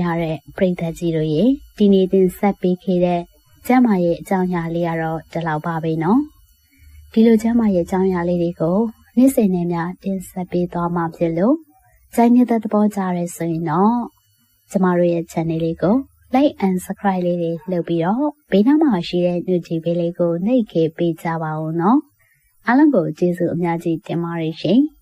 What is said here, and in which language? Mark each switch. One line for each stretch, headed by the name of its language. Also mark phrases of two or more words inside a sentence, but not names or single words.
Burmese: တဲ့ပရိသတ်ကြီးတို့ရေဒီနေ့တင်ဆက်ပေးခဲ့တဲ့ကျမ်းမာရေးအကြောင်းအရာလေးကတော့ဒီလောက်ပါပဲနော်ဒီလိုကျမ်းမာရေးအကြောင်းအရာလေးတွေကိုနေ့စဉ်နဲ့များတင်ဆက်ပေးသွားမှာဖြစ်လို့ကြိုက်နေတဲ့သဘောကြရဲဆိုရင်တော့ကျမတို့ရဲ့ channel လေးကို
English: like and subscribe
Burmese: လေးတွေလုပ်ပြီးတော့ဘေးနားမှာရှိတဲ့ notification လေးကိုနှိပ်ခဲ့ပေးကြပါဦးနော်အားလုံးကိုကျေးဇူးအများကြီးတင်ပါတယ်ရှင်။